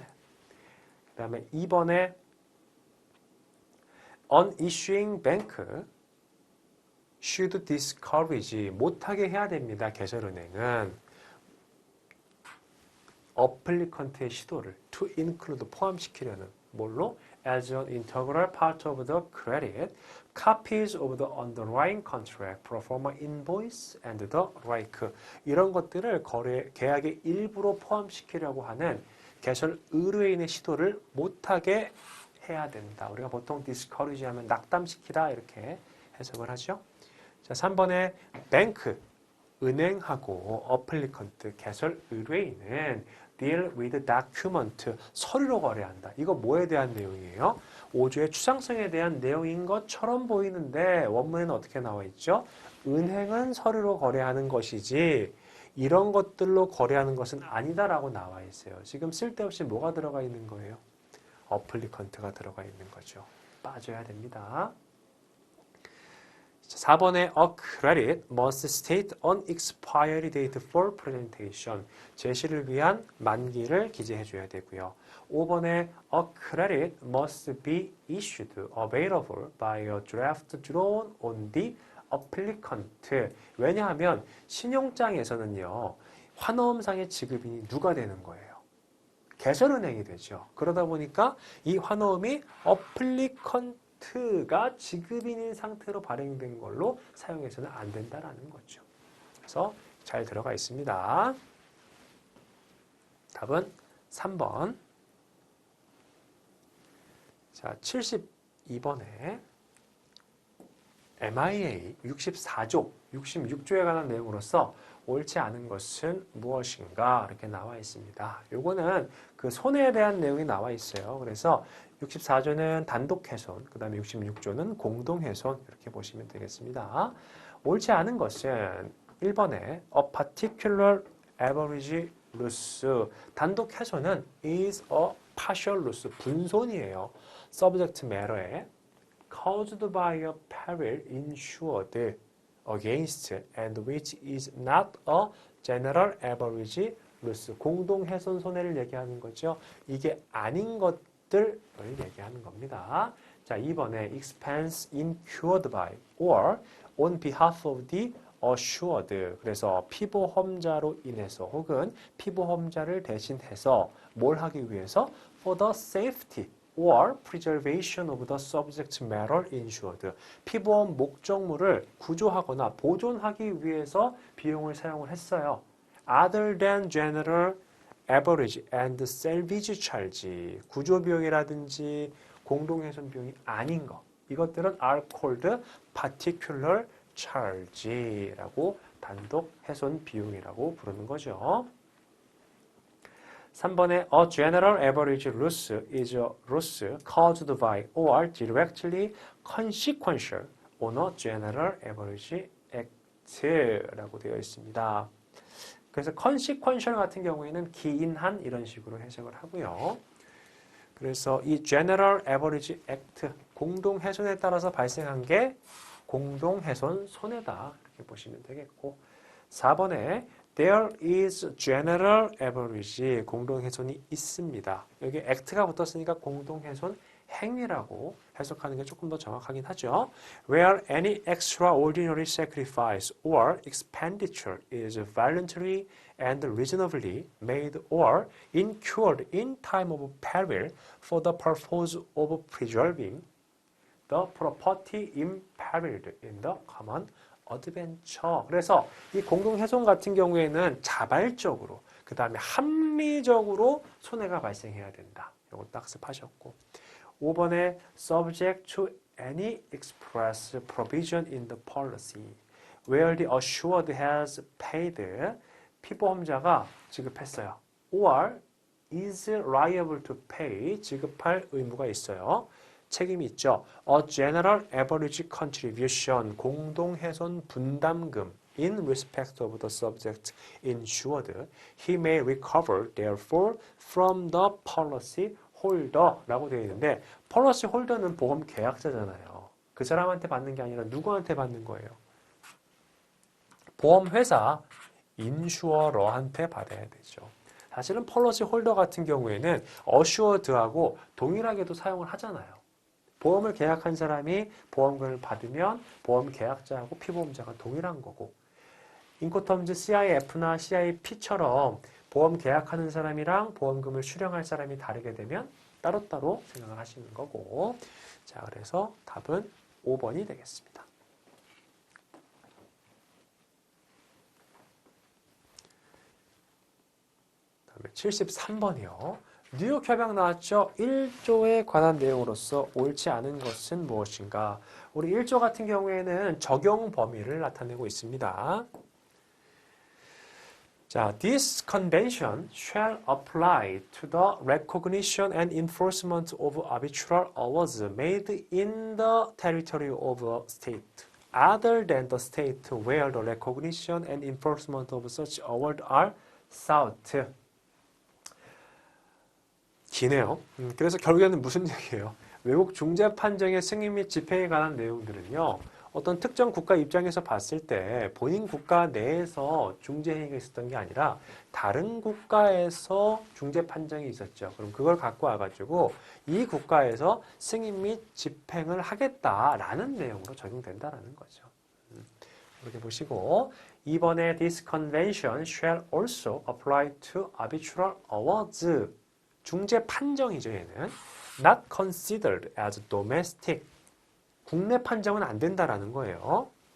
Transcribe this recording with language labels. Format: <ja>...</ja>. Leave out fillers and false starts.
<ko>그 다음에 2번에</ko> <en>An issuing bank should discourage,</en> <ko>못하게 해야 됩니다. 개설은행은 applicant의 시도를</ko> <en>to include,</en> <ko>포함시키려는 뭘로?</ko> <en>As an integral part of the credit, copies of the underlying contract, pro forma invoice and the like.</en> <ko>이런 것들을 계약의 일부로 포함시키려고 하는 개설 의뢰인의 시도를 못하게 해야 된다. 우리가 보통 discourage 하면 낙담시키다 이렇게 해석을 하죠. 자, 3번에 bank, 은행하고 applicant, 개설 의뢰인은</ko> <en>deal with document,</en> <ko>서류로 거래한다. 이거 뭐에 대한 내용이에요? 5조의 추상성에 대한 내용인 것처럼 보이는데 원문에는 어떻게 나와 있죠? 은행은 서류로 거래하는 것이지 이런 것들로 거래하는 것은 아니다라고 나와 있어요. 지금 쓸데없이 뭐가 들어가 있는 거예요? applicant가 들어가 있는 거죠. 빠져야 됩니다.</ko> <en>4번에 a credit must state an expiry date for presentation.</en> <ko>제시를 위한 만기를 기재해 줘야 되고요.</ko> <en>5번에 a credit must be issued available by a draft drawn on the applicant.</en> <ko>왜냐하면 신용장에서는요. 환어음상의 지급인이 누가 되는 거예요? 개설은행이 되죠. 그러다 보니까 이 환어음이 applicant가 지급인인 상태로 발행된 걸로 사용해서는 안 된다라는 거죠. 그래서 잘 들어가 있습니다. 답은 3번. 자, 72번에 MIA 64조, 66조에 관한 내용으로서 옳지 않은 것은 무엇인가 이렇게 나와 있습니다. 요거는 그 손해에 대한 내용이 나와 있어요. 그래서 64조는 단독 훼손, 그 다음에 66조는 공동 훼손 이렇게 보시면 되겠습니다. 옳지 않은 것은 1번에</ko> <en>a particular average loss,</en> <ko>단독 훼손은</ko> <en>is a partial loss,</en> <ko>분손이에요.</ko> <en>subject matter에 caused by a peril insured against and which is not a general average loss.</en> <ko>공동 훼손 손해를 얘기하는 거죠. 이게 아닌 것들을 얘기하는 겁니다.</ko> <en>자, 2번에 expense incurred by or on behalf of the assured.</en> <ko>그래서 피보험자로 인해서 혹은 피보험자를 대신해서 뭘 하기 위해서</ko> <en>for the safety or preservation of the subject matter insured.</en> <ko>피보험 목적물을 구조하거나 보존하기 위해서 비용을 사용을 했어요.</ko> <en>Other than general average and salvage charge.</en> <ko>구조 비용이라든지 공동훼손 비용이 아닌 것. 이것들은</ko> <en>are called particular charge</en> <ko>라고 단독 훼손 비용이라고 부르는 거죠.</ko> <en>3번에 a general average loss is a loss caused by or directly consequential on a general average act라고</en> <ko>되어 있습니다. 그래서 consequential 같은 경우에는 기인한 이런 식으로 해석을 하고요. 그래서 이 general average act, 공동훼손에 따라서 발생한 게 공동훼손 손해다 이렇게 보시면 되겠고 4번에</ko> <en>There is general average,</en> <ko>공동훼손이 있습니다. 여기 act가 붙었으니까 공동훼손 행위라고 해석하는 게 조금 더 정확하긴 하죠.</ko> <en>Where any extraordinary sacrifice or expenditure is voluntary and reasonably made or incurred in time of peril for the purpose of preserving the property imperiled in the common adventure.</en> <ko>그래서 이 공동훼손 같은 경우에는 자발적으로, 그 다음에 합리적으로 손해가 발생해야 된다. 이거 학습하셨고 5번에</ko> <en>subject to any express provision in the policy where the assured has paid,</en> <ko>피보험자가 지급했어요.</ko> <en>or is liable to pay,</en> <ko>지급할 의무가 있어요. 책임이 있죠.</ko> <en>A general average contribution,</en> <ko>공동훼손 분담금</ko> <en>in respect of the subject insured, he may recover therefore from the policy holder라고</en> <ko>되어 있는데</ko> <en>policy holder는</en> <ko>보험 계약자잖아요. 그 사람한테 받는 게 아니라 누구한테 받는 거예요? 보험회사 인슈어러한테 받아야 되죠. 사실은 policy holder 같은 경우에는 assured하고 동일하게도 사용을 하잖아요. 보험을 계약한 사람이 보험금을 받으면 보험 계약자하고 피보험자가 동일한 거고 인코텀즈 CIF나 CIP처럼 보험 계약하는 사람이랑 보험금을 수령할 사람이 다르게 되면 따로따로 생각을 하시는 거고 자 그래서 답은 5번이 되겠습니다. 다음에 73번이요. 뉴욕 협약 나왔죠? 1조에 관한 내용으로서 옳지 않은 것은 무엇인가? 우리 1조 같은 경우에는 적용 범위를 나타내고 있습니다.</ko> <en>자, this convention shall apply to the recognition and enforcement of arbitral awards made in the territory of a state, other than the state where the recognition and enforcement of such award are sought.</en> <ko>기네요. 그래서 결국에는 무슨 얘기예요? 외국 중재 판정의 승인 및 집행에 관한 내용들은요. 어떤 특정 국가 입장에서 봤을 때 본인 국가 내에서 중재 행위가 있었던 게 아니라 다른 국가에서 중재 판정이 있었죠. 그럼 그걸 갖고 와가지고 이 국가에서 승인 및 집행을 하겠다라는 내용으로 적용된다라는 거죠. 이렇게 보시고 2번에</ko> <en>This convention shall also apply to arbitral awards.</en> <ko>중재 판정이죠, 얘는.</ko> <en>Not considered as domestic.</en> <ko>국내 판정은 안 된다라는 거예요.</ko>